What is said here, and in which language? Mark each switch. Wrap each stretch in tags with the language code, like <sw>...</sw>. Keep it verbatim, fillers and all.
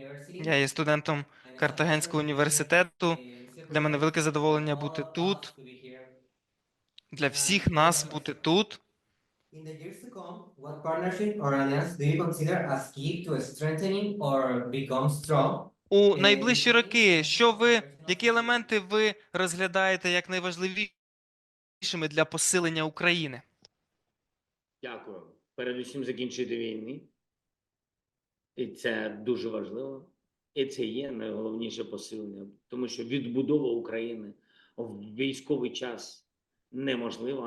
<uk>Я є студентом Картагенського університету. Для мене велике задоволення бути тут. для всіх нас бути тут.</uk> <en>In the years to come, what partnership or alliance do you consider as key to strengthening or become strong?</en> <uk>У найближчі роки, що ви, які елементи ви розглядаєте як найважливішими для посилення України? Дякую. Передусім закінчити війни. І це дуже важливо. І це є найголовніше посилення, тому що відбудова України в військовий час неможлива.</uk>